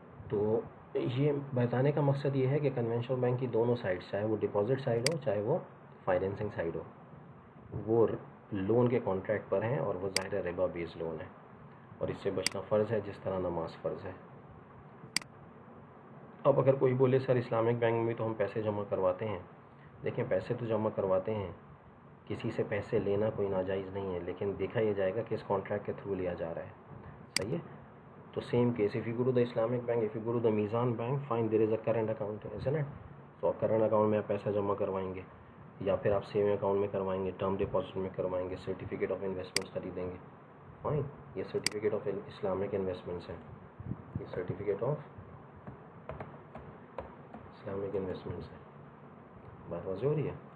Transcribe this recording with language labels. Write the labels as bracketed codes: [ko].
[ur] تو یہ بتانے کا مقصد یہ ہے کہ کنونشنل بینک کی دونوں سائڈ، چاہے وہ ڈپازٹ سائڈ ہو چاہے وہ فائنینسنگ سائڈ ہو، وہ لون کے کانٹریکٹ پر ہیں اور وہ ظاہر ربا بیس لون ہے، اور اس سے بچنا فرض ہے جس طرح نماز فرض ہے. اب اگر کوئی بولے سر اسلامک بینک میں تو ہم پیسے جمع کرواتے ہیں، دیکھیں پیسے تو جمع کرواتے ہیں، کسی سے پیسے لینا کوئی ناجائز نہیں ہے، لیکن دیکھا یہ جائے گا کہ اس کانٹریکٹ کے تھرو لیا جا رہا ہے. صحیح ہے. [en] تو same case if you go to the Islamic bank, if you go to the Meezan bank, fine there is a current account, ایسا نا. [ur] تو کرنٹ اکاؤنٹ میں آپ پیسہ جمع کروائیں گے، یا پھر آپ سیونگ اکاؤنٹ میں کروائیں گے، ٹرم ڈپازٹ میں کروائیں گے، سرٹیفکیٹ آف انویسٹمنٹس خریدیں گے. فائن، یہ سرٹیفکیٹ آف اسلامک انویسٹمنٹس ہیں، یہ سرٹیفکیٹ آف اسلامک انویسٹمنٹس ہے. بات واضح ہو رہی ہے.